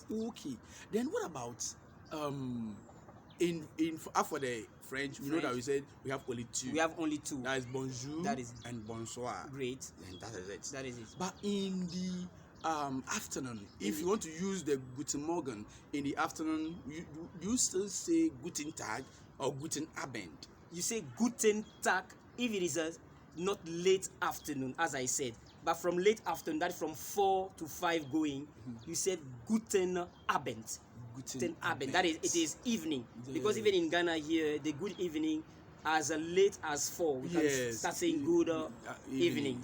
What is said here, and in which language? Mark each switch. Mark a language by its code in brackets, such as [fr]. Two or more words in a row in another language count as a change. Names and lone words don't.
[en] Okay. Then what about for the French? We know that French. we said we have only two. We have only two. That is [fr] bonjour [en] That is and [fr] bonsoir. [en] Great. And that is it. That is it. But in the afternoon, if you want to use the [de] Guten Morgen [en] in the afternoon, you still say [de] Guten Tag [en] or [de] Guten Abend. [en] You say [de] Guten Tag [en] if it is not late afternoon, as I said. But from late afternoon, that is from 4 to 5 going, you said [de] Guten Abend. Guten Abend. [en] That is, it is evening. Because even in Ghana here, the good evening, as late as 4, we can start saying good evening.